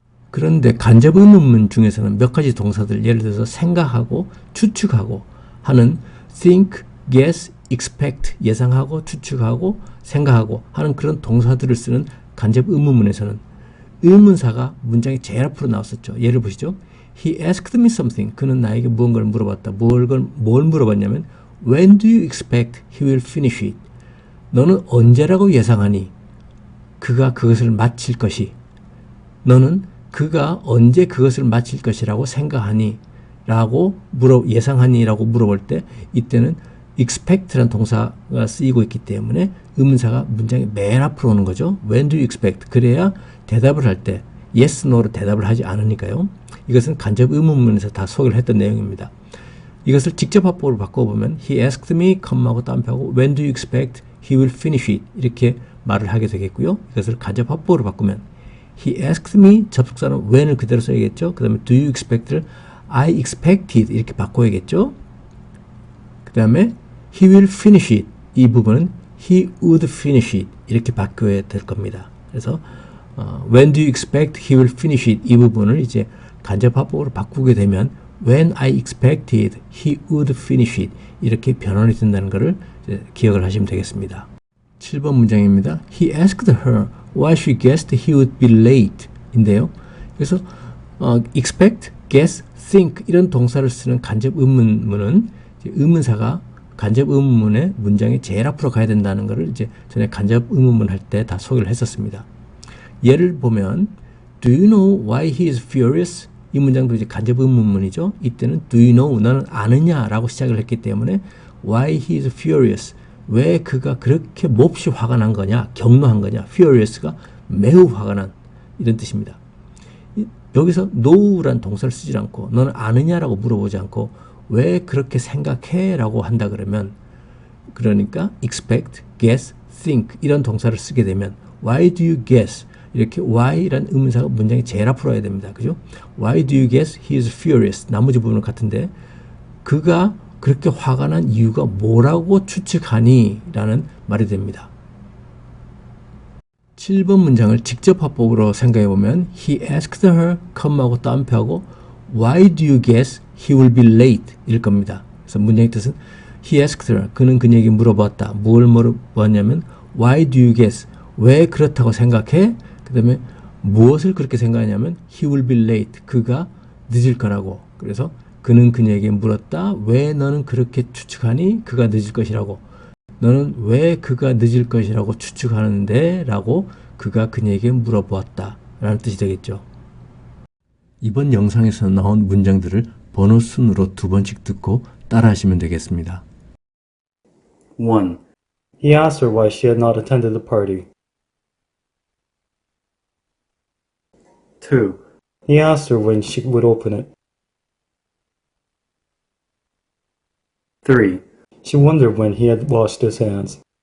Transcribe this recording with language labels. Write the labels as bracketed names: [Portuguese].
[Korean] 그런데 간접 의문문 중에서는 몇 가지 동사들 예를 들어서 생각하고 추측하고 하는 think, guess, expect 예상하고 추측하고 생각하고 하는 그런 동사들을 쓰는 간접 의문문에서는 의문사가 문장의 제일 앞으로 나왔었죠. 예를 보시죠. [English] He asked me something. [Korean] 그는 나에게 무언가를 물어봤다. 뭘 물어봤냐면 [English] When do you expect he will finish it? [Korean] 너는 언제라고 예상하니? 그가 그것을 마칠 것이. 너는 그가 언제 그것을 마칠 것이라고 생각하니? 라고 예상하니? 라고 물어볼 때 이때는 expect라는 동사가 쓰이고 있기 때문에 의문사가 문장의 맨 앞으로 오는 거죠. [English] When do you expect? [Korean] 그래야 대답을 할 때 yes, no로 대답을 하지 않으니까요. 이것은 간접 의문문에서 다 소개를 했던 내용입니다. 이것을 직접 화법으로 바꿔보면 [English] he asked me, [Korean] 컴마하고 따옴표하고 [English] when do you expect he will finish it [Korean] 이렇게 말을 하게 되겠고요. 이것을 간접 화법으로 바꾸면 [English] he asked me [Korean] 접속사는 when을 그대로 써야겠죠. 그 다음에 [English] do you expect [Korean] 를 [English] I expected [Korean] 이렇게 바꿔야겠죠. 그 다음에 [English] he will finish it [Korean] 이 부분은 [English] he would finish it [Korean] 이렇게 바꿔야 될 겁니다. 그래서 [English] when do you expect he will finish it [Korean] 이 부분을 이제 간접 화법으로 바꾸게 되면 [English] when I expected he would finish it [Korean] 이렇게 변환이 된다는 것을 기억을 하시면 되겠습니다. 7번 문장입니다. [English] He asked her why she guessed he would be late 인데요. [Korean] 그래서 expect, guess, think 이런 동사를 쓰는 간접 의문문은 의문사가 간접 의문문의 문장이 제일 앞으로 가야 된다는 것을 이제 전에 간접 의문문 할 때 다 소개를 했었습니다. 예를 보면 [English] Do you know why he is furious? [Korean] 이 문장도 이제 간접 의문문이죠. 이때는 [English] do you know [Korean] 너는 아느냐 라고 시작을 했기 때문에 [English] why he is furious [Korean] 왜 그가 그렇게 몹시 화가 난 거냐 격노한 거냐 furious가 매우 화가 난 이런 뜻입니다. 여기서 know란 동사를 쓰지 않고 너는 아느냐라고 물어보지 않고 왜 그렇게 생각해 라고 한다 그러면 그러니까 expect, guess, think 이런 동사를 쓰게 되면 [English] why do you guess [Korean] 이렇게 why라는 의문사가 문장이 제일 앞으로 와야 됩니다. 그죠? [English] Why do you guess he is furious? [Korean] 나머지 부분은 같은데 그가 그렇게 화가 난 이유가 뭐라고 추측하니? 라는 말이 됩니다. 7번 문장을 직접 화법으로 생각해 보면 [English] he asked her, [Korean] 컴마하고 따옴표하고 [English] Why do you guess he will be late? [Korean] 일 겁니다. 그래서 문장의 뜻은 [English] he asked her, [Korean] 그는 그녀에게 물어봤다. 뭘 물어봤냐면 [English] Why do you guess? [Korean] 왜 그렇다고 생각해? 그 다음에 무엇을 그렇게 생각하냐면 [English] he will be late. [Korean] 그가 늦을 거라고. 그래서 그는 그녀에게 물었다. 왜 너는 그렇게 추측하니? 그가 늦을 것이라고. 너는 왜 그가 늦을 것이라고 추측하는데? 라고 그가 그녀에게 물어보았다 라는 뜻이 되겠죠. 이번 영상에서 나온 문장들을 번호 순으로 두 번씩 듣고 따라 하시면 되겠습니다. 1. [English] He asked her why she had not attended the party. 2. He asked her when she would open it. 3. She wondered when he had washed his hands.